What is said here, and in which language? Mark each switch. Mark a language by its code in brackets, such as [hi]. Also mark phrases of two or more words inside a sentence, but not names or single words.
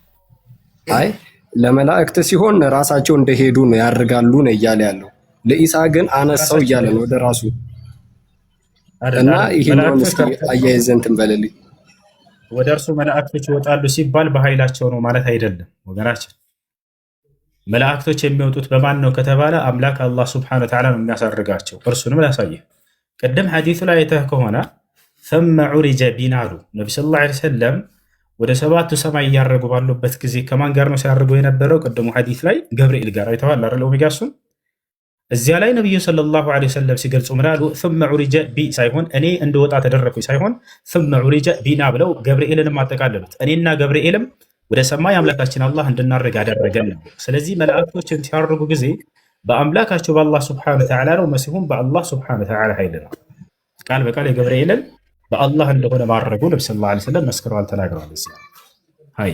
[am] አይ ለመላእክት ሲሆን ራሳቸው እንደሄዱ ነው ያርጋሉ ነው እያለ ያለው። ለኢሳ ግን አነሳው እያለ ነው ወደ ራሱ እና ይሄንን እስኪ አያይዘህ እንትን በልልኝ። ወደ እርሱ መላእክቶች ይወጣሉ ሲባል በኃይላቸው ነው ማለት አይደለም ወገናችን። መላእክቶች የሚወጡት በማን ነው ከተባለ አምላክ አላህ [ar] سبحانه وتعالى [am] ነው የሚያሳርጋቸው። እርሱንም ላሳየህ። ቅድም ሐዲሱ ላይ አይተህ ከሆነ [ar] ثم عرج بنا [am] አሉ ነቢ [ar] صلى الله عليه وسلم [am] ወደ ሰባቱ ሰማይ እያረጉ ባሉበት ጊዜ ከማን ጋር ነው ሲያርጉ የነበረው? ቅድሙ ሐዲስ ላይ ገብርኤል ጋር አይተዋል አይደል? ኦሜጋሱን እዚያ ላይ ነብዩ [ar] صلى الله عليه وسلم [am] ሲገልጹ ምን አሉ? [ar] ثم عرج بي [am] ሳይሆን እኔ እንደወጣ ተደረኩኝ ሳይሆን [ar] ثم عرج بنا [am] ብለው ገብርኤልንም አጠቃለሉት። እኔና ገብርኤልም ወደ ሰማይ አምላካችን አላህ እንድናርግ አደረገን ነው። ስለዚህ መላእክቶችን ሲያርጉ ጊዜ በአምላካቸው በአላህ [ar] سبحانه وتعالى [am] ነው፣ መሲሁም በአላህ [ar] سبحانه وتعالى [am] ኃይል ነው። ቃል በቃል የገብርኤልን በአላህ እንደሆነ ማድረጉ ነብዩ [ar] صلى الله عليه وسلم [am] መስክረዋል፣ ተናግረዋል። አይ